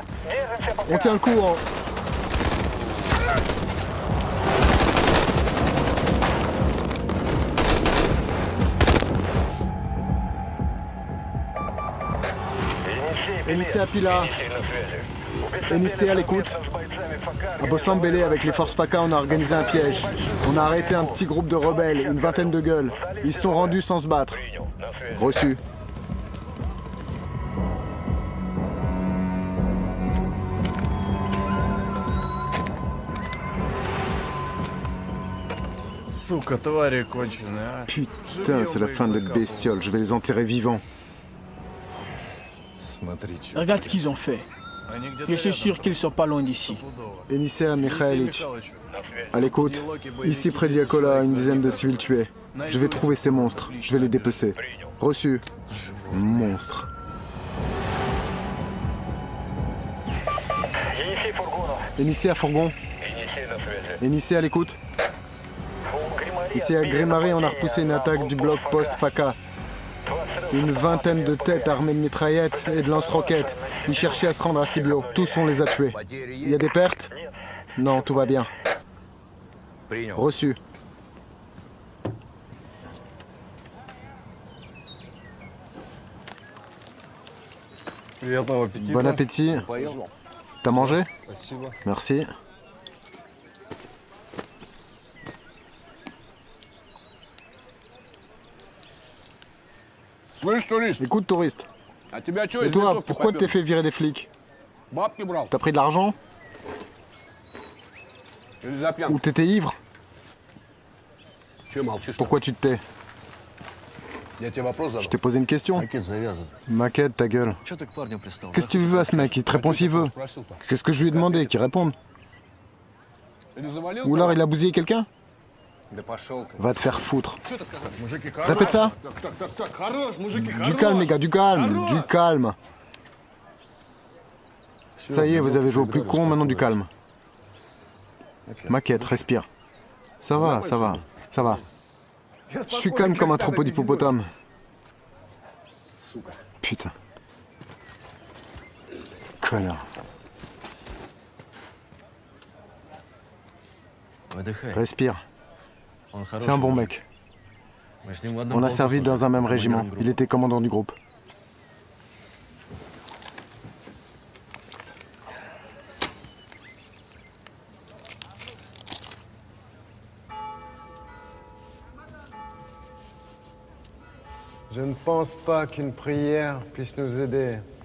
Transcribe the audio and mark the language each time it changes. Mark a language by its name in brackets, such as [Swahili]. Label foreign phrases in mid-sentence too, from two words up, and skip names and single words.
[French] On tient le coup, hein. NIC à Pila. NIC à l'écoute. À Bossambélé, avec les forces FACA, on a organisé un piège. On a arrêté un petit groupe de rebelles, une vingtaine de gueules. Ils se sont rendus sans se battre. Reçu. [Russian] Сука, твари конченые, а. [French] Putain, c'est la fin de bestioles. Je vais les enterrer vivants. [Russian] Смотри, чё. [French] Regarde ce qu'ils ont fait. [Russian] Они где-то [French] Je suis [Russian] рядом, [French] sûr qu'ils sont pas loin d'ici. [Russian] стопудово. [French] NIC à Mikhailic. [Russian] Михалыч, [French] À l'écoute. Ici près d'Yakola, une dizaine de civils tués. Je vais trouver ces monstres. Je vais les dépecer. Reçu. Monstre. NIC à Fourgon. NIC à l'écoute. Ici à Grémaré, on a repoussé une attaque du bloc post-FACA. Une vingtaine de têtes armées de mitraillettes et de lance-roquettes. Ils cherchaient à se rendre à Sibio. Tous, on les a tués. Il y a des pertes? Non, tout va bien. Reçu. [Russian] Приятного аппетита. [French] Bon appétit. [Russian] Поел? [French] T'as mangé? [Russian] Спасибо. [French] Merci. [Russian] Слышь, турист, [French] Écoute, touriste. [Russian] а тебя что, [French] Et [Russian] из [French] toi, [Russian] ментовки [French] pourquoi t'es [Russian] попёр? [French] fait virer des flics? [Russian] Бабки брал? [French] T'as pris de l'argent? [Russian] Или за пьянку? [French] Ou t'étais ivre? [Russian] Че молчишь? [French] Pourquoi tu te tais? [Russian] Я тебе вопрос задал. [French] Je t'ai posé une question. [Russian] Макет завязан. [French] Maquette, ta gueule. [Russian] Че ты к парню пристал? [French] Qu'est-ce que tu veux à ce mec? Il te répond s'il veut. [Russian] Спросил-то. [French] Qu'est-ce que je lui ai demandé? Qu'il réponde. [Russian] Или завалил? [French] Ou alors il a bousillé quelqu'un? [Russian] Да пошел ты. [French] Va te faire foutre. [Russian] Что ты сказал? Мужики, [French] Répète ça. [Russian] Так, хорош, мужики, [French] Du calme, les gars, du calme. Du calme. Ça y est, vous avez joué au plus con, maintenant du calme. Maquette, respire. Ça va, ça va, ça va. Je suis calme comme un troupeau d'hippopotames. Putain. Connard. [Russian] Выдыхай. [French] Respire. [Russian] Он хороший. [French] C'est un bon mec. [Russian] Мы с ним в одном [French] On a [Russian] полку [French] servi [Russian] служили. [French] dans un même [Russian] Командиром [French] régiment. [Russian] группы. [French] Il était commandant du groupe. Je ne pense pas qu'une prière puisse nous aider.